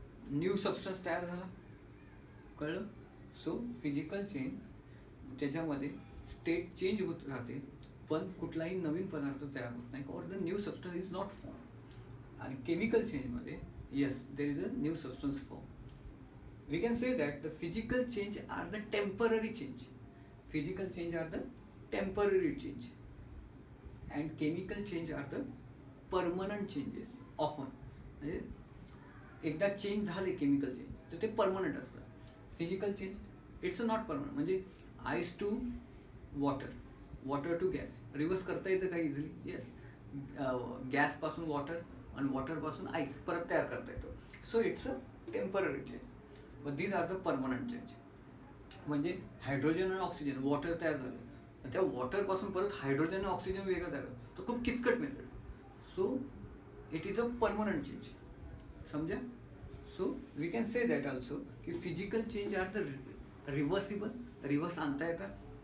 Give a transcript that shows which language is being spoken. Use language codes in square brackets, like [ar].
[mr] New substance तयार झाला. कळलं? सो फिजिकल चेंज त्याच्यामध्ये स्टेट चेंज होत राहते, पण कुठलाही नवीन पदार्थ तयार होत नाही, [en] और the new substance is not form. [mr] आणि chemical चेंजमध्ये [en] Yes there is a new substance form. We can say that the physical change are the temporary change. Physical change are the temporary change and chemical change are the permanent changes. [mr] Often म्हणजे एकदा change झाले chemical change तर ते permanent असतं. [en] Physical change it's a not permanent. [mr] म्हणजे ice to water, water to gas reverse करता येतं का इझिली? येस. गॅसपासून वॉटर आणि वॉटरपासून आईस परत तयार करता येतो. [en] So it's a temporary change, but these are the permanent change. [mr] म्हणजे हायड्रोजन आणि ऑक्सिजन, वॉटर तयार झालं, त्या वॉटरपासून परत हायड्रोजन आणि ऑक्सिजन वेगळं तयार होतं, तो खूप किचकट method. [en] So it is a permanent change. [mr] समजा? [en] so we can say that also की physical change are the reversible, [mr] reverse आणता येतात.